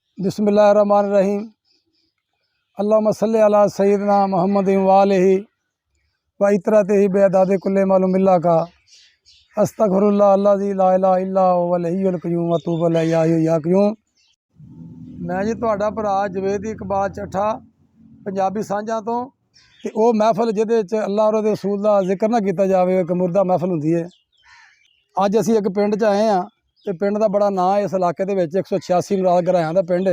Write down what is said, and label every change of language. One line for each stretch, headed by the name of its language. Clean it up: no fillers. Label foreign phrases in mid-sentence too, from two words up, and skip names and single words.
Arabic: بسم الله الرحمن الرحيم۔ اللهم صل على سيدنا محمد وآله وعترته بعدد كل معلوم الله كا أستغفر الله الذي لا إله إلا هو الحي القيوم وأتوب إليه يا حي يا قيوم.
Punjabi: میں جی تہاڈا بھرا جاوید اقبال چٹھہ پنجابی سانجھا توں وہ محفل جیہدے وچ اللہ اور اوہدے رسول دا ذکر نہ کیتا جاوے، ایک مردہ محفل ہندی ہے. اج اسیں ایک پنڈ چ آئے ہاں تے پنڈ دا بڑا ناں ہے اس علاقے دے وچ 186 مراد گھرایاں دا پنڈ ہے.